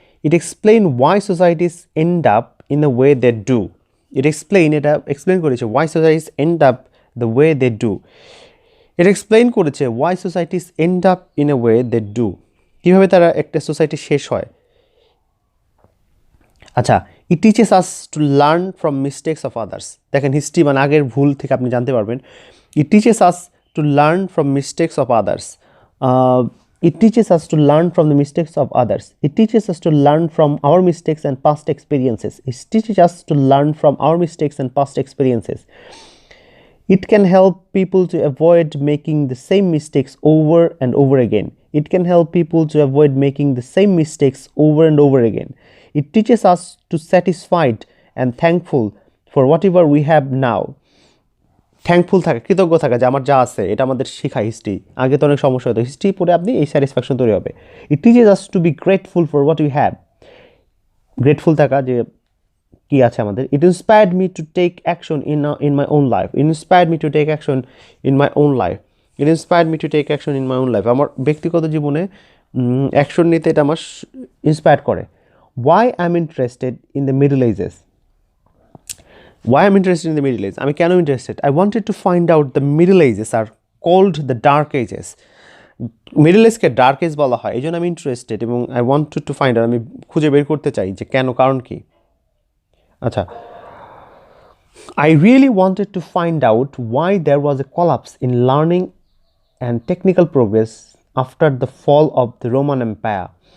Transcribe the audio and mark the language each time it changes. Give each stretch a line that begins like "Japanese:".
English: It explains why societies end up in the way they do. It explain করেছে why societies end up the way they do.
Bangla: এটা explain করেছে
English: why societies end up in a way they do,
Bangla: কীভাবে তারা একটা society শেষ হয়।
English: আচ্ছা, it teaches us to learn from mistakes of others.
Bangla: দেখেন হিস্ট্রি মানে আগের ভুল থেকে আপনি জানতে পারবেন।
English: It teaches us to learn from mistakes of others. It teaches us to learn from the mistakes of others. It teaches us to learn from our mistakes and past experiences. It teaches us to learn from our mistakes and past experiences. It can help people to avoid making the same mistakes over and over again. It can help people to avoid making the same mistakes over and over again. It teaches us to satisfied and thankful for whatever we have now.
Bangla: Thankful থাকা, কৃতজ্ঞ থাকা যে আমার যা আছে এটা আমাদের শেখায় হিস্ট্রি। আগে তো অনেক সমস্যা হতো, হিস্ট্রি পড়ে আপনি এই স্যাটিসফ্যাকশন তৈরি হবে।
English: It teaches us to be grateful for what we have.
Bangla: Grateful থাকা যে কি আছে আমাদের,
English: it inspired me to take action in my own life. It inspired me to take action in my own life. It inspired me to take action in my own life.
Bangla: আমার ব্যক্তিগত জীবনে action নিতে এটা আমার inspire করে.
English: Why I'm interested in the Middle Ages. Why I'm interested in the Middle Ages?
Bangla: আমি কেন interested?
English: I wanted to find out the Middle Ages are called the Dark Ages.
Bangla: Middle এজকে dark age বলা হয়, এই জন্য আমি interested এবং
English: I wanted to find out,
Bangla: আমি খুঁজে বের করতে চাই যে কেন, কারণ কি.
English: আচ্ছা, I really wanted to find out why there was a collapse in learning and technical progress after the fall of the Roman Empire.